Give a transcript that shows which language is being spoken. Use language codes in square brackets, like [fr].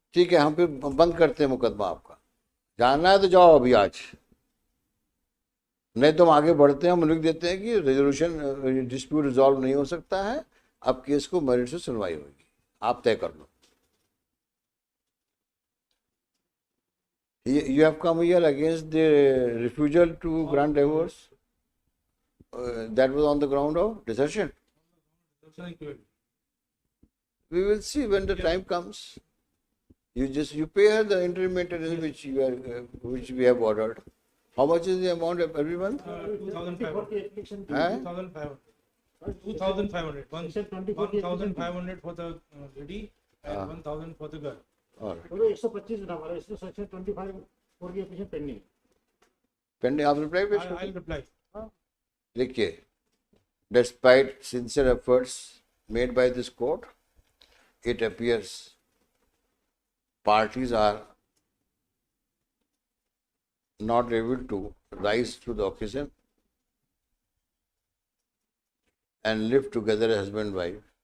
[hi] ठीक है, हम फिर बंद करते हैं मुकदमा आपका। जाना है तो जाओ अभी आज, नहीं तो हम आगे बढ़ते हैं, हम लिख देते हैं कि रेजोल्यूशन डिस्प्यूट रिजॉल्व नहीं हो सकता है, अब केस को मेरिट से सुनवाई होगी, आप तय कर लो। [en] You have come here against the refusal to grant divorce. That was on the ground of desertion. We will see when the time comes. You pay her the interim maintenance which we have ordered. How much is the amount every month? 2,500. 2,500. 2,500. 1,500 1,500 for the lady and 1,000 for the girl. All right. [hi] बोलो 125 ना हमारा, इसमें section 25 for की application pending. Pending, आप reply पेश करो। [en] I'll reply. देखिए, despite sincere efforts made by this court, it appears parties are not able to rise to the occasion and live together as husband and wife,